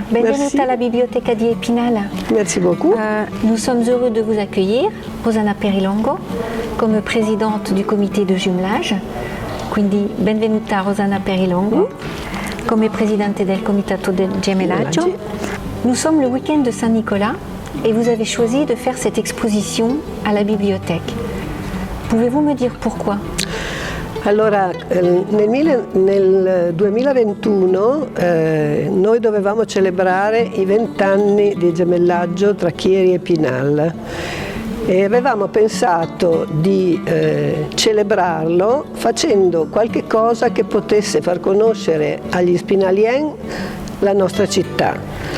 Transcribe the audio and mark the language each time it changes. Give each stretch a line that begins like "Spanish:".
Italian: Benvenuta alla Biblioteca di Epinal.
French: Merci beaucoup. Nous sommes heureux de vous accueillir, Rosanna Perilongo, comme présidente du comité de jumelage.
Italian: Quindi benvenuta Rosanna Perilongo, come presidente del comitato del gemellaggio.
French: Nous sommes le week-end de Saint-Nicolas et vous avez choisi de faire cette exposition à la bibliothèque. Pouvez-vous me dire pourquoi?
Italian: Allora, nel 2021 noi dovevamo celebrare i 20 anni di gemellaggio tra Chieri e Epinal e avevamo pensato di celebrarlo facendo qualche cosa che potesse far conoscere agli spinalien la nostra città.